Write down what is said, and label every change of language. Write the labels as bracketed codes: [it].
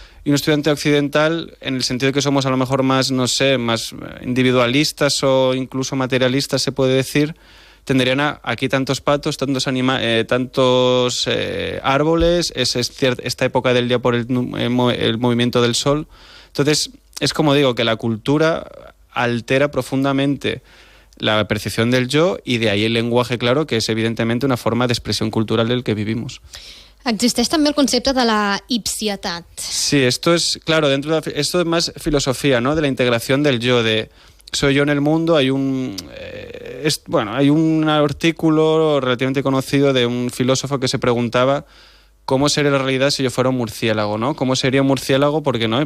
[es] Y un estudiante occidental, en el sentido de que somos a lo mejor más, no sé, más individualistas o incluso materialistas, se puede decir, tenderían a aquí tantos patos, tantos árboles, esta época del día por el movimiento del sol. Entonces, es como digo, que la cultura altera profundamente la percepción del yo, y de ahí el lenguaje, claro, que es evidentemente una forma de expresión cultural del que vivimos. [ca] Existeix també el concepte de la ipsietat. [es] Sí, esto es, claro, esto es más filosofía, ¿no? De la integración del yo, de soy yo en el mundo. Hay un artículo relativamente conocido de un filósofo que se preguntaba cómo sería la realidad si yo fuera un murciélago, ¿no? ¿Cómo sería un murciélago? Porque ¿no?